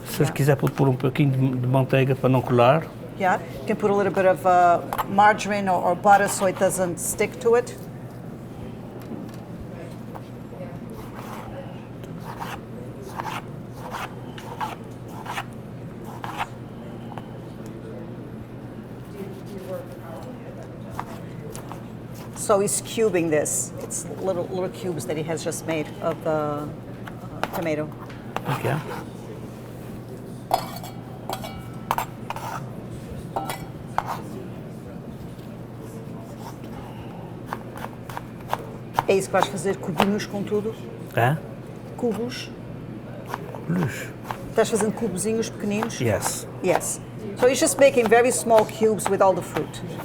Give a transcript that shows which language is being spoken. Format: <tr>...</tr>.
<pt>Se quiser pôr um pouquinho de manteiga para não colar.</pt> <en>Yeah, you can put a little bit of margarine or butter so it doesn't stick to it. So he's cubing this. It's little cubes that he has just made of the tomato. Ok.</en> <pt>É isso que vais fazer, cubinhos com tudo? É? Cubos? Luz. Estás fazendo cubozinhos pequeninos?</pt> <en>Yes. Yes. So he's just making very small cubes with all the fruit.</en>